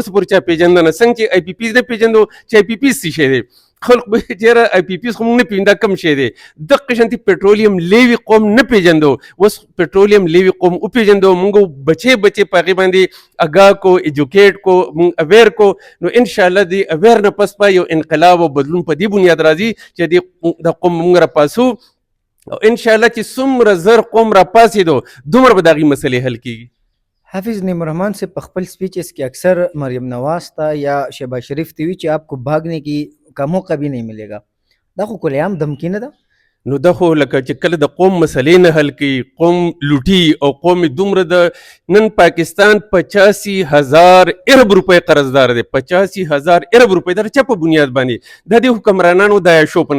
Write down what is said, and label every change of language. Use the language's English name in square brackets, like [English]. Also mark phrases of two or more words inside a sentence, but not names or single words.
[Pashto] اوسه پورې چا پېژنده نه څنګه چې آی پي پیز نه پېژندو چې آی پي پیز څه شی دی خلق به چېرې آی پي پیز خو موږ نه پېژنو دا کم شی دی دقه شانتي پټرولیم لیوي قوم نه پېژندو اوس پټرولیم لیوي قوم وپېژندو موږ بچې په هغې باندې اګاه کو ایجوکیټ کو موږ اویر کو نو [Arabic] انشاءالله [Pashto] د اویر نه پس به یو انقلاب او بدلون په دې بنیاد راځي چې د قوم موږ راپاسو او [Arabic] انشاءالله [Pashto] چې څومره زر قوم راپاسېدو دومره به د هغې مسلې حل کېږي. حافظ نعیم الرحمن سے په خپل سپیچز کې اکثر مریم نواز تا یا شہباز شریف ته وی چې [Urdu] آپ کو بھاگنے کی کا موقع بھی نہیں ملے گا [Pashto] دا خو کلیام دمکی نه ده نو دا خو لکه چې کله د قوم مسلې نه حل کوي قوم لوټي او قوم دومره د نن پاکستان 85,000 ارب روپۍ قرضدار دی 85,000 ارب روپۍ دا چا په بنیاد باندې د دې حکمرانانو د عیاشو په